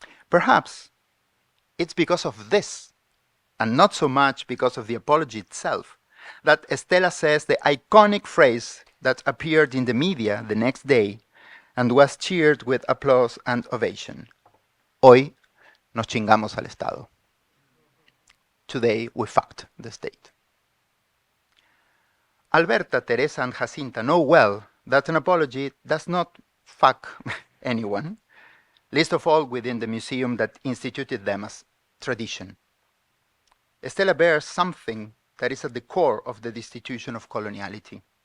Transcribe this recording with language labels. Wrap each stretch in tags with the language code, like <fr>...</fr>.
<en>Perhaps it's because of this, and not so much because of the apology itself, that Estela says the iconic phrase that appeared in the media the next day and was cheered with applause and ovation.</en> <es>Hoy nos chingamos al Estado.</es> <en>Today we fucked the state. Alberta, Teresa, and Jacinta know well that an apology does not fuck anyone, least of all within the museum that instituted them as tradition. Estela bears something that is at the core of the destitution of coloniality.</en>